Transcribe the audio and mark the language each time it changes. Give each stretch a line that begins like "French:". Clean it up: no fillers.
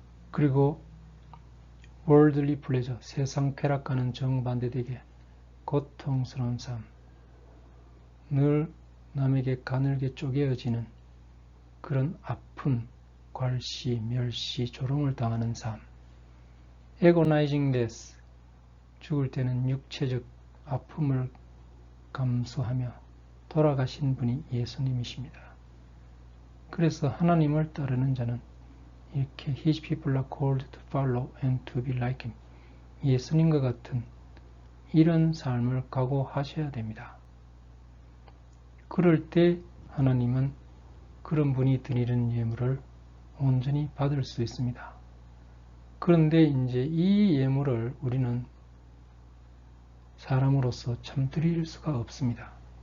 Korean: 그리고
English: worldly pleasure,
Korean: 세상 쾌락과는 정반대되게 고통스러운 삶, 늘 남에게 가늘게 쪼개어지는 그런 아픈 괄시, 멸시, 조롱을 당하는 삶,
English: agonizing death,
Korean: 죽을 때는 육체적 아픔을 감수하며 돌아가신 분이 예수님이십니다. 그래서 하나님을 따르는 자는 이렇게
English: His people are called to follow and to be like Him.
Korean: 예수님과 같은 이런 삶을 각오하셔야 됩니다. 그럴 때 하나님은 그런 분이 드리는 예물을 온전히 받을 수 있습니다. 그런데 이제 이 예물을 우리는 사람으로서 참 드릴 수가 없습니다.